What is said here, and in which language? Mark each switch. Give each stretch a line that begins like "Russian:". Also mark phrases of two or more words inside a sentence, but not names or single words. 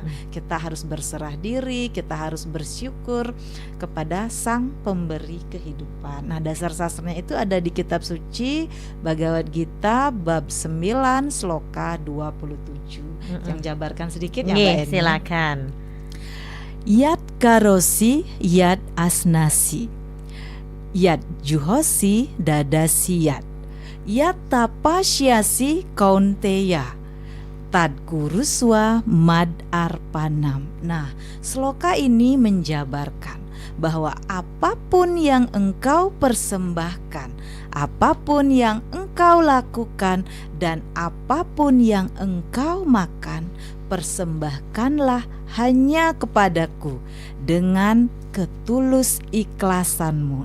Indonesian: Kita harus berserah diri, kita harus bersyukur kepada Sang Pemberi kehidupan. Nah, dasar sastranya itu ada di kitab suci Bhagavad Gita bab 9 sloka 27. Yang jabarkan sedikit ya Mbak Eni. Silakan.
Sanskrit: Yat karosi yat asnasi, yat juhosi dadasiyat, yat tapasyasi kaunteya, tad kuruswa mad arpanam.
Indonesian: Nah, sloka ini menjabarkan bahwa apapun yang engkau persembahkan, apapun yang engkau lakukan, dan apapun yang engkau makan, persembahkanlah hanya kepadaku dengan ketulus ikhlasanmu.